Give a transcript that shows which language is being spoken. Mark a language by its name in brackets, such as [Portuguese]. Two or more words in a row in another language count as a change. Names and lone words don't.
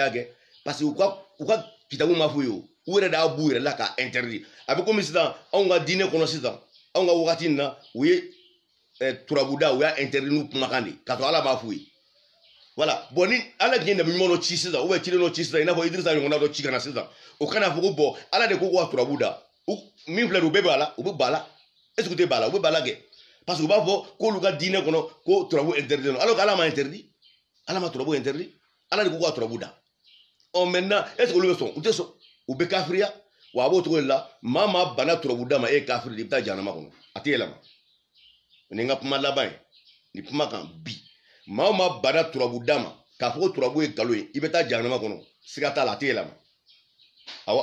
[Bambara] y'a kɛ [French] parce que [Bambara] u ka kitabu ma f'u ye o u yɛrɛ de y'a b'u yɛrɛ la k'a interdit a bɛ komi sisan anw ka diinɛ kɔnɔ sisan anw ka wagati in na u ye turabuda u y'a interdit n'u kumakan de k'a sɔrɔ ala b'a f'u ye [French] voilà bon [Bambara] ni ala tun ye nabi ɲuman dɔ ci sisan [French] ou bien [Bambara] ciden dɔ ci sisan i n'a fɔ idirisa ɲɔgɔnna dɔ ci ka na sisan o kana fɔ ko bɔn ala de ko ka turabuda min filɛ nin u bɛɛ b'a la u bɛ ba la [French] est ce que [Bambara] u tɛ ba la u bɛ ba la kɛ [French] parce que [Bambara] u b'a fɔ k'olu ka diinɛ kɔnɔ ko turabu interdit [French] alors que [Bambara] ala ma interdit ala ma turabu interdit ala de ko ka turabu da ɔ [French] maintenant est ce que [Bambara] olu bɛ sɔn u tɛ sɔn u bɛ kafiriya wa a b'o cogo de la maa maa banna turabu da ma e ye kafiri de i bɛ taa jahanama kɔnɔ a tɛ yɛlɛma ni n ka kuma laban ye nin kuma kan bi maa o maa banna turabu da ma k'a fɔ ko turabu ye nkalon ye i bɛ taa jahanama kɔnɔ siga t'a la a tɛ yɛlɛma awɔ